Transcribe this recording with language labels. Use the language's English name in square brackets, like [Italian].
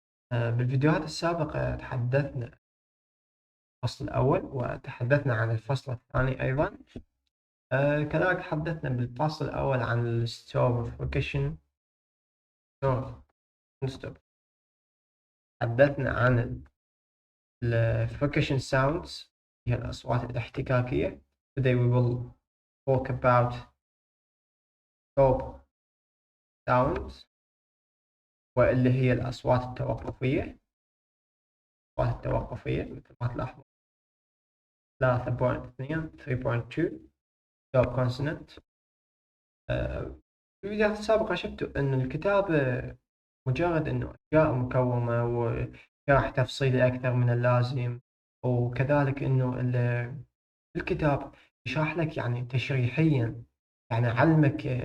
[Arabic] بالفيديوهات السابقة تحدثنا الفصل الأول وتحدثنا عن الفصل الثاني أيضا. كذلك تحدثنا بالفصل الأول عن الستوب فوكيشن ستوب. تحدثنا عن الفوكيشن ساوندز، هي الأصوات الاحتكاكية. [English] Today we will talk about stop sounds، [Arabic] واللي هي الأصوات التوقفية. الأصوات التوقفية مثل ما تلاحظون 3.2 3.2 stop consonant. في الفيديوهات السابقة شفتوا أن الكتابة مجرد أنه أشياء مكومة وشرح تفصيلي أكثر من اللازم، وكذلك أنه الكتاب يشرح لك يعني تشريحيا، يعني علمك